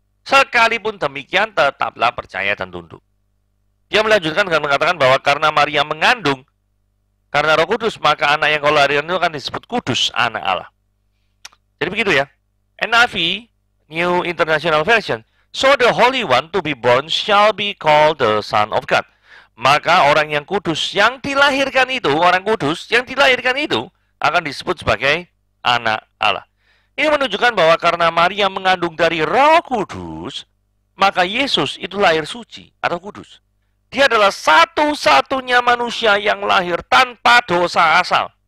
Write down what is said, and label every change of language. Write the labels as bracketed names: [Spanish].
[Indonesian] Sekalipun demikian tetaplah percaya dan tunduk. Dia melanjutkan dengan mengatakan bahwa karena Maria mengandung karena Roh Kudus, maka anak yang kau lahirkan itu akan disebut kudus anak Allah. Jadi begitu ya. NIV, New International Version, [English] So the Holy One to be born shall be called the Son of God. [Indonesian] Maka orang yang kudus yang dilahirkan itu, orang kudus yang dilahirkan itu akan disebut sebagai anak Allah. Ini menunjukkan bahwa karena Maria mengandung dari Roh Kudus, maka Yesus itu lahir suci atau kudus. Dia adalah satu-satunya manusia yang lahir tanpa dosa asal.